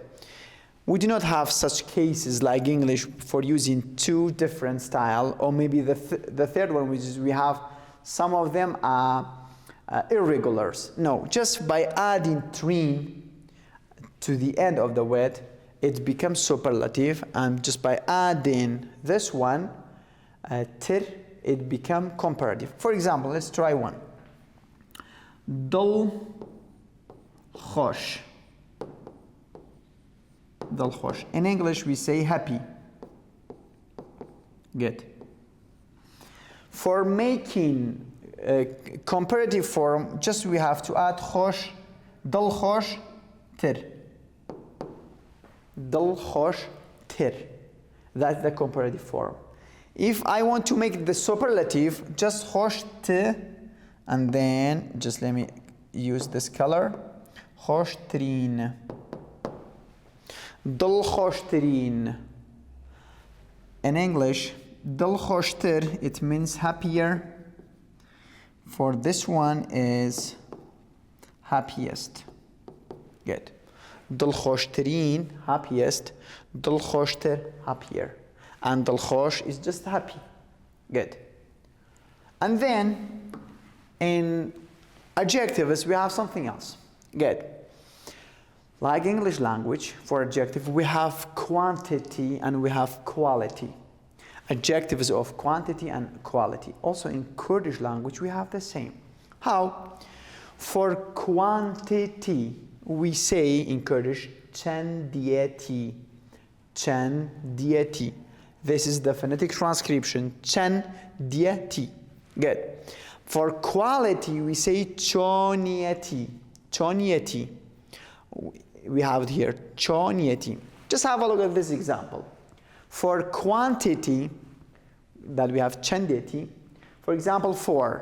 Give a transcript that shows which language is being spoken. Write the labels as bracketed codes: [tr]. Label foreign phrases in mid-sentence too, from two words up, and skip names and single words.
[en] We do not have such cases like English for using two different styles, or maybe the third one, which is we have some of them are irregulars. No, just by adding trin to the end of the word, it becomes superlative, and just by adding this one, tir, it becomes comparative. For example, let's try one. [ku] Dal khosh. Dal khosh. [en] In English, we say happy. Good. For making a comparative form, just we have to add [ku] khosh, dal khosh, tir. Dil khosh tir. [en] That's the comparative form. If I want to make the superlative, just [ku] khosh t, [en] and then just let me use this color. [ku] Khosh tirin. Dil khosh tirin. [en] In English, [ku] dil khosh tir, [en] it means happier. For this one is happiest. Good. [ku] Dil khosh tirin, happiest. Dil khosh tir, [en] happier. And [ku] dil khosh [en] is just happy. Good. And then in adjectives we have something else. Good. Like English language, for adjective we have quantity and we have quality. Adjectives of quantity and quality. Also in Kurdish language we have the same. How? For quantity we say in Kurdish [ku] chen dieti. Chen dieti. [en] This is the phonetic transcription. [ku] Chen dieti. Good. [en] For quality we say chonieti. Chonieti. We have it here. Chonieti. Just have a look at this example. For quantity that we have chendeti, for example 4.